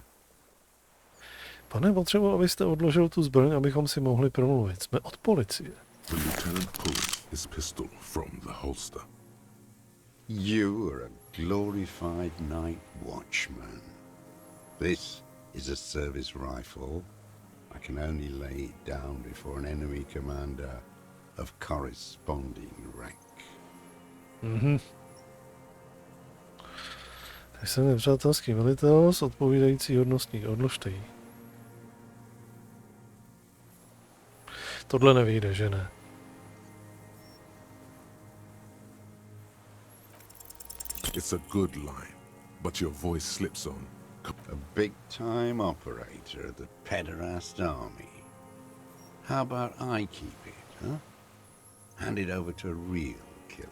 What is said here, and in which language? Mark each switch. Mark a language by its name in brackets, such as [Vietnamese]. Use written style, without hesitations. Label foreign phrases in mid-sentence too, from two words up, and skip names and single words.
[Czech] Pane, potřebuji, abyste odložil tu zbraň, abychom si mohli promluvit. Jsme od policie. [English] The lieutenant pulls his pistol from the holster. You are a glorified night watchman. This is a service rifle. I can only lay it down before an enemy commander of corresponding rank. [Czech] Jsem nepřátelský velitel s odpovídající hodností. Odložte ji. Tohle nevyjde, že ne? [English] It's a good line, but your voice slips on. A big-time operator of the pederast army. How about I keep it, huh? Hand it over to a real killer.